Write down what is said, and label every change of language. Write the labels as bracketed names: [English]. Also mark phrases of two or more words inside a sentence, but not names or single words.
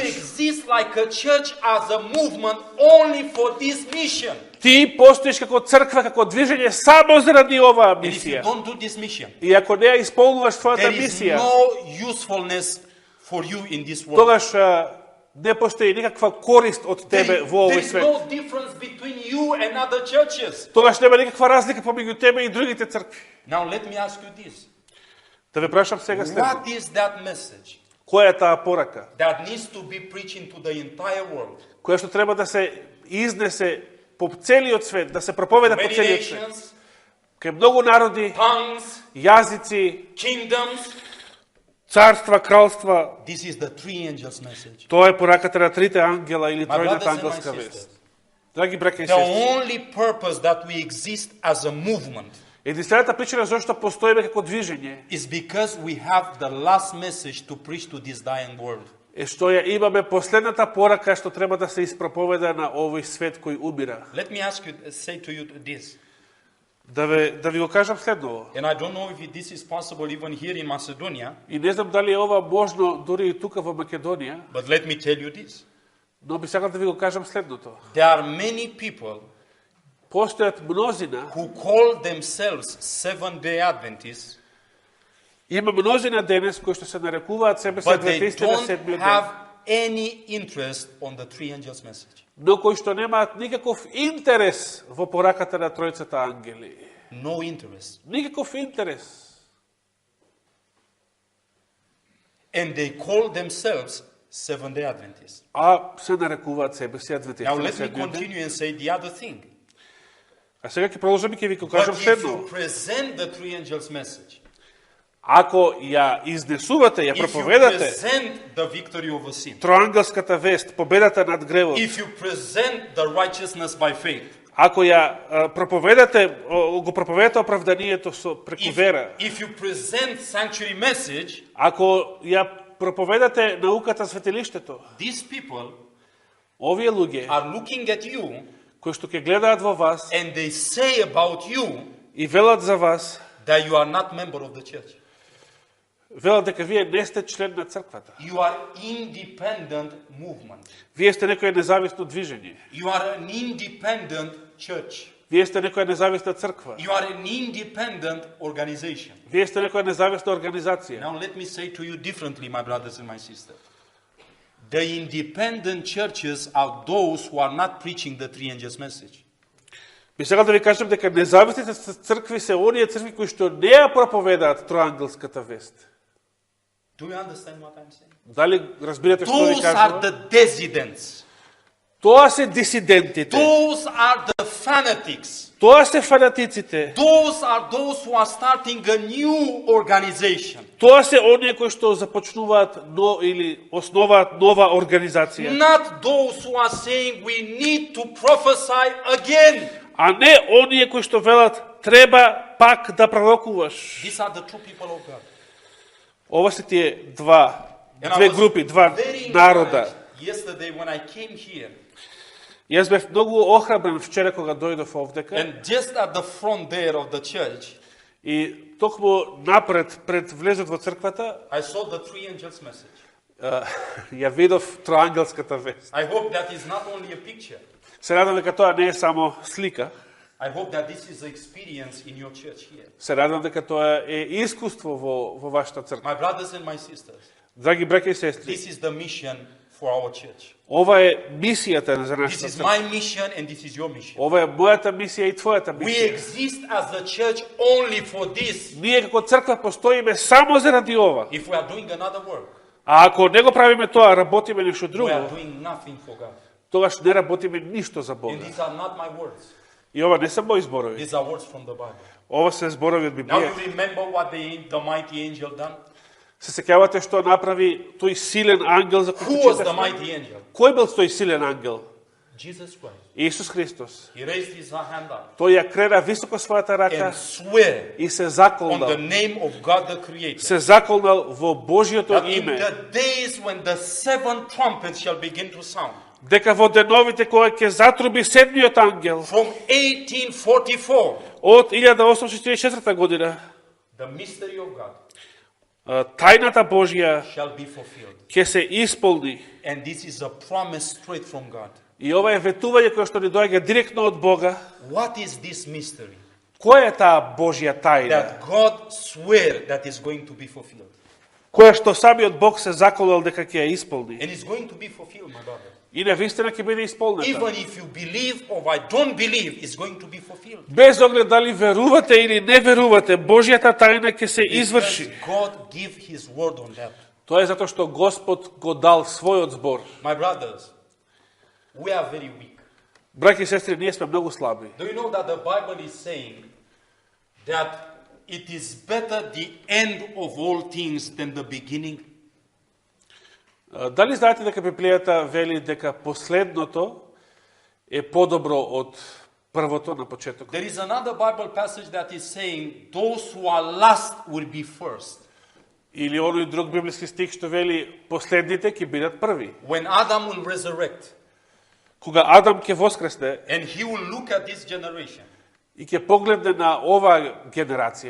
[English] exist like a church as a movement only for this mission. [Macedonian] Ти постоиш како црква, како движење само заради оваа [English] And if you [Macedonian] мисија. [English] don't do this mission, [Macedonian] И ако не ја исполнуваш твојата [English] there is [Macedonian] мисија, [English] no usefulness for you in this world. [Macedonian] тогаш не постои никаква корист од тебе во [English] There [Macedonian] овој [English] is [Macedonian] свет. [English] no difference between you and other churches. [Macedonian] Тогаш нема никаква разлика помеѓу тебе и другите цркви. [English] Now let me ask you this. [Macedonian] Да ве прашам сега следно. [English] What is that message [Macedonian] Која е таа порака, [English] that needs to be preached into the entire world? [Macedonian] која што треба да се изнесе по целиот свет, да се проповеда по [English] Many [Macedonian] целиот свет? [English] nations, [Macedonian] Кај многу народи, [English] tongues, [Macedonian] јазици, [English] kingdoms. [Macedonian] царства, кралства. [English] This is the three angels' message. [Macedonian] Тоа е пораката на трите ангела или [English] My [Macedonian] тројната [English] brothers and my [Macedonian] ангелска [English] sisters, [Macedonian] вест. Драги браќа и [English] The [Macedonian] сестри, [English] only purpose that we exist as a movement [Macedonian] единствената причина зашто постоиме како движење [English] is because we have the last message to preach to this dying world. [Macedonian] е што ја имаме последната порака што треба да се испроповеда на овој свет кој умира. [English] Let me say to you this, [Macedonian] Да ви го кажам следново. [English] and I don't know if this is possible even here in Macedonia, [Macedonian] И не знам дали е ова можно дури и тука во Македонија, [English] but let me tell you this. [Macedonian] но би сакал да ви го кажам следното. [English] There are many people [Macedonian] Постојат мнозина, [English] who call themselves Seventh-day Adventists, [Macedonian] има мнозина денес кои што се нарекуваат себе се [English] but they [Macedonian] адвентисти на [English] don't [Macedonian] седмиот [English] have [Macedonian] ден, [English] any interest on the three angels' message. [Macedonian] но кои што немаат никаков интерес во пораката на тројцата ангели. [English] No interest. [Macedonian] Никаков интерес. [English] And they call themselves Seventh-day Adventists. [Macedonian] А се нарекуваат себе си адвентисти [English] Now [Macedonian] на [English] let me [Macedonian] седмиот ден. [English] continue and say the other thing. [Macedonian] А сега ќе продолжам и ќе ви го [English] But [Macedonian] кажам [English] if [Macedonian] следно. [English] you present the three angels' message, [Macedonian] Ако ја изнесувате, ја [English] if you [Macedonian] проповедате [English] present the victory over sin, [Macedonian] троангелската вест, победата над гревот, [English] if you present the righteousness by faith, [Macedonian] ако ја го проповедате оправданието преку вера, [English] if you present sanctuary message, [Macedonian] ако ја проповедате науката светилиштето, [English] these people [Macedonian] овие луѓе [English] are looking at you [Macedonian] кои што ќе гледаат во вас [English] and they say about you [Macedonian] и велат за вас, [English] that you are not member of the church. [Macedonian] велат дека вие не сте член на црквата. [English] You are independent movement. [Macedonian] Вие сте некое независно движење. [English] You are an independent church. [Macedonian] Вие сте некоја независна црква. [English] You are an independent organization. [Macedonian] Вие сте некоја независна организација. [English] Now let me say to you differently, my brothers and my sisters. The independent churches are those who are not preaching the three angels message. [Macedonian] Би сакал да ви кажам дека независните цркви се оние цркви кои што не ја проповедаат троангелската вест. [English] Do you understand what I'm saying? [Macedonian] Дали разбирате што ви [English] Those are [Macedonian] кажувам? [English] the dissidents. [Macedonian] Тоа се дисидентите. [English] Those are the fanatics. [Macedonian] Тоа се фанатиците. [English] Those are those who are starting a new organization. [Macedonian] Тоа се оние кои што започнуваат или основаат нова организација. [English] Not those who are saying we need to prophesy again. [Macedonian] А не оние кои што велат треба пак да пророкуваш. [English] These are the true people of God. [Macedonian] Ова се тие [English] And I [Macedonian] две [English] was [Macedonian] групи, два [English] very [Macedonian] народа. [English] encouraged yesterday when I came here, [Macedonian] Јас бев многу охрабрен вчера кога дојдов овдека [English] and just at the front there of the church, [Macedonian] и токму напред пред влезот во црквата [English] I saw the three angels message. [Macedonian] ја видов троангелската вест. [English] I hope that is not only a picture. [Macedonian] Се радам дека тоа не е само слика. [English] I hope that this is the experience in your church here. [Macedonian] Се радам дека тоа е искуство во вашата црква. [English] My brothers and my sisters, [Macedonian] Драги браќа и сестри, [English] this is the mission for our church. [Macedonian] ова е мисијата за [English] This [Macedonian] нашата [English] is [Macedonian] црква. [English] my mission and this is your mission. [Macedonian] Ова е мојата мисија и твојата [English] We [Macedonian] мисија. [English] exist as a church only for this. [Macedonian] Ние како црква постоиме само заради ова. [English] If we are doing another work, [Macedonian] А ако не го правиме тоа, работиме нешто [English] we are [Macedonian] друго, [English] doing nothing for God. [Macedonian] тогаш не работиме ништо за [English] And [Macedonian] Бога. [English] these are not my words. [Macedonian] И ова не се мои зборови. [English] These are words from the Bible. [Macedonian] Ова се зборови од [English] Now [Macedonian] Библија. [English] you remember what the mighty angel done? [Macedonian] Се сеќавате што направи тој силен ангел за [English] Who [Macedonian] кој [English] was the [Macedonian] читавме? [English] mighty angel? [Macedonian] Кој бил тој силен ангел? [English] Jesus Christ. [Macedonian] Исус Христос. [English] He raised his hand up [Macedonian] Тој ја крена високо својата рака [English] and swear [Macedonian] и се [English] on the [Macedonian] заколнал. [English] name of God the Creator [Macedonian] Се заколнал во Божјото [English] that in [Macedonian] име. [English] the days when the seven trumpets shall begin to sound, [Macedonian] Дека во деновите кога ќе затруби седмиот ангел [English] from 1844, [Macedonian] од 1864 година, [English] the mystery of God [Macedonian] тајната Божја [English] shall be fulfilled. [Macedonian] ќе се исполни. [English] And this is a promise straight from God. [Macedonian] И ова е ветување кое што ни доаѓа директно од Бога. [English] What is this mystery? [Macedonian] Која е таа Божја тајна? [English] That God swear that is going to be fulfilled. [Macedonian] Која што самиот Бог се заколал дека ќе ја исполни. [English] And it's going to be fulfilled, my brother. [Macedonian] И навистина ќе биде исполнета. [English] Even if you believe or I don't believe, it's going to be fulfilled. [Macedonian] Без оглед дали верувате или не верувате, Божјата тајна ќе се [English] Because [Macedonian] изврши. [English] God give His word on that. [Macedonian] Тоа е затоа што Господ го дал својот збор. [English] My brothers, we are very weak. [Macedonian] Браќи и сестри, ние сме многу слаби. [English] Do you know that the Bible is saying that it is better the end of all things than the beginning? [Macedonian] Дали знаете дека Библијата вели дека последното е подобро од првото на почетокот. [English] There is another Bible passage that is saying, those who are last will be first. [Macedonian] Или оној друг библиски стих што вели последните ќе бидат први. [English] When Adam will resurrect, [Macedonian] Кога Адам ќе воскресне [English] and he will look at this generation. [Macedonian] и ќе погледне на оваа генерација.